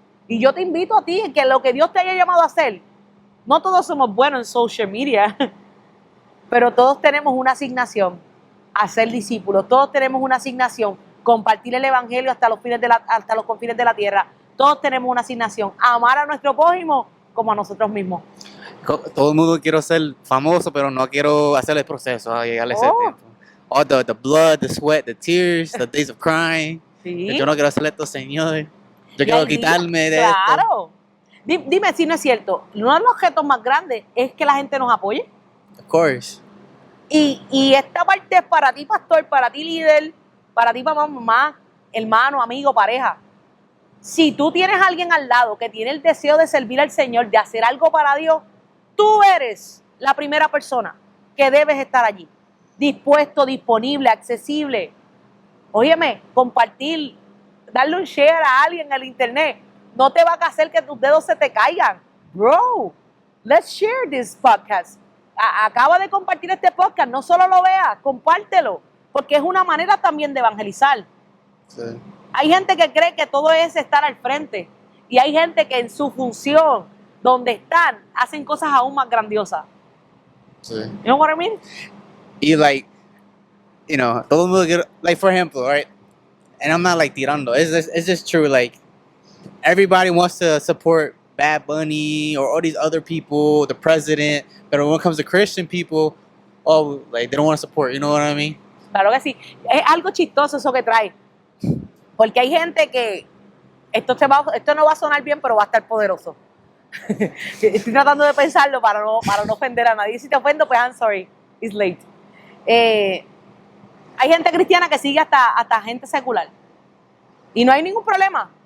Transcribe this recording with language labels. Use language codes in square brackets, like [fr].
[es] Y yo te invito a ti que lo que Dios te haya llamado a hacer, no todos somos buenos en social media, pero todos tenemos una asignación a ser discípulos. Todos tenemos una asignación, compartir el evangelio hasta los confines de la tierra. Todos tenemos una asignación, amar a nuestro prójimo como a nosotros mismos. Todo el mundo quiere ser famoso, pero no quiero hacer el proceso a llegar a ese tiempo. [en] All the blood, the sweat, the tears, the days of crying. [es] Sí. Yo no quiero hacer esto, Señor. Yo quiero quitarme de esto. Claro. Dime si no es cierto. Uno de los retos más grandes es que la gente nos apoye. [en] Of course. [es] Y esta parte es para ti, pastor, para ti, líder, para ti, papá, mamá, hermano, amigo, pareja. Si tú tienes a alguien al lado que tiene el deseo de servir al Señor, de hacer algo para Dios, tú eres la primera persona que debes estar allí. Dispuesto, disponible, accesible. Óyeme, compartir, darle un share a alguien en el internet. No te va a hacer que tus dedos se te caigan. [en] Bro, let's share this podcast. [es] Acaba de compartir este podcast, no solo lo veas, compártelo, porque es una manera también de evangelizar. Sí. Hay gente que cree que todo es estar al frente y hay gente que en su función, donde están, hacen cosas aún más grandiosas. Sí. [en] You know what I mean? [es] Y todo el mundo, [en] like for example, right? And I'm not like tirando, it's just true, like everybody wants to support Bad Bunny or all these other people, the president, but when it comes to Christian people, they don't want to support, you know what I mean? [es] Claro que sí. Es algo chistoso eso que trae. Porque hay gente que esto no va a sonar bien, pero va a estar poderoso. Estoy tratando de pensarlo para no ofender a nadie. Si te ofendo, pues [en] I'm sorry, it's late. [es] Hay gente cristiana que sigue hasta gente secular. Y no hay ningún problema.